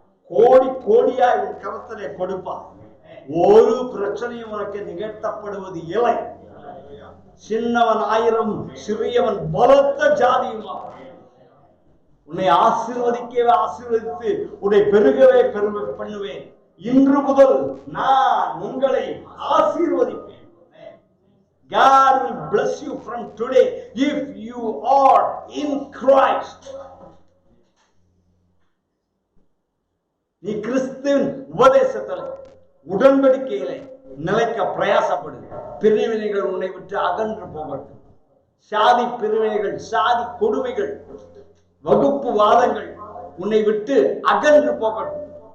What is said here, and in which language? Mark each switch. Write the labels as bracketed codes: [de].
[ta] கோடி கோடியாய் உன் கரத்திலே கொடுப்பார். ஒரு பிரச்சனையும் உனக்கு நிகழ்த்தப்படுவது இல்லை. சின்னவன் 1000, சிறியவன் பலத்த ஜாதியுமா. உன்னை ஆசீர்வதிக்கவே ஆசீர்வதித்து உன்னை பெருகவே பண்ணுவேன். இன்று முதல் நான் உங்களை ஆசீர்வதிப்பேன். [en] God will bless you from today if you are in Christ. [ta] நீ கிறிஸ்துவின் உபதேசத்தில் உடன்படிக்கையிலே நிலைக்க பிரயாசப்படு. பிரிவினைகள் உன்னை விட்டு அகன்று போகட்டும். சாதி பிரிவினைகள், சாதி கொடுமைகள், வகுப்பு வாதங்கள் உன்னை விட்டு அகன்று போகட்டும்.